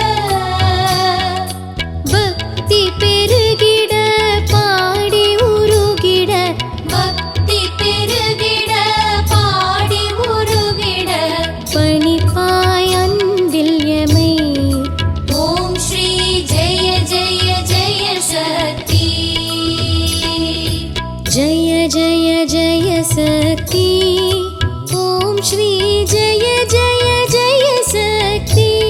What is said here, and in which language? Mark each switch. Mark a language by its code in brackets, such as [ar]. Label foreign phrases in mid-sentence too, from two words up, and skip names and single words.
[ta] பக்தி பெருகிட பாடி உருகிட பக்தி பெருகிட பாடி உருகிட பணிப்பாய் அன்பில் எமை ஓம் ஸ்ரீ ஜெய ஜெய ஜெய சக்தி [hi] जय जय जय शक्ति ओम श्री जय जय जय शक्ति